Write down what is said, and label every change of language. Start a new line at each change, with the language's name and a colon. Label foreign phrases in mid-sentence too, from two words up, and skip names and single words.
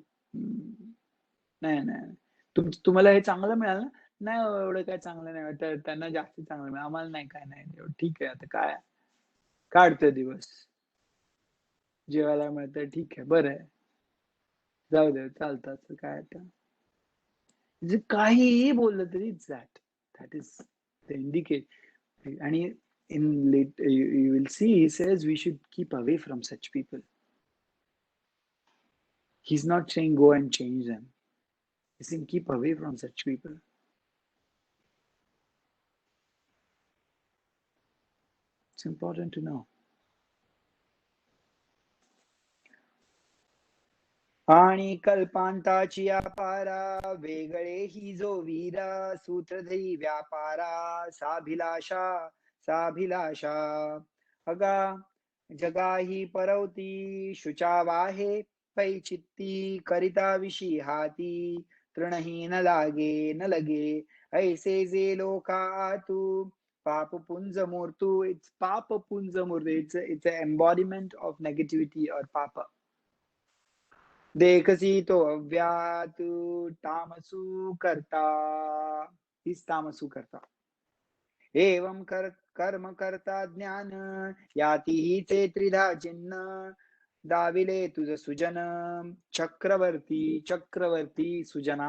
Marathi: नाही नाही, तुम्हाला हे चांगलं मिळालं ना, नाही एवढं काय चांगलं नाही, त्यांना जास्त चांगलं मिळालं, आम्हाला नाही, काय नाही, एवढं ठीक आहे, आता काय काढतोय दिवस, जेवायला मिळतंय, ठीक आहे, बरं आहे, जाऊ दे, चालतं, असं काय आता. जे काहीही बोललं तरी
English: that is the indicate.
Marathi: आणि
English: in late you will see he says we should keep away from such people. He's not saying go and change them, he's saying keep away from such people. It's important to know.
Marathi: आणि कल्पांताची अपारा, वेगळे ही जो वीरा. सूत्रधरी व्यापारा, साभिलाषा साभिलाषा. अगा जगा ही परवती, शुचा वाहे पै चित्ती. करिता विशी हाती, तृणही न लागे न लगे. ऐसे जे लोका तू पाप पुंज मूर्तू. इट्स पाप पुंज मूर्तू,
English: it's an embodiment of negativity or papa.
Marathi: देखसी तो अव्यात, तामसू करता, हीच तामसू करता. एवं कर्म करता ज्ञान, याती ही ते त्रिधा चिन्ह. दाविले तुझ सुजन, चक्रवर्ती चक्रवर्ती सुजना.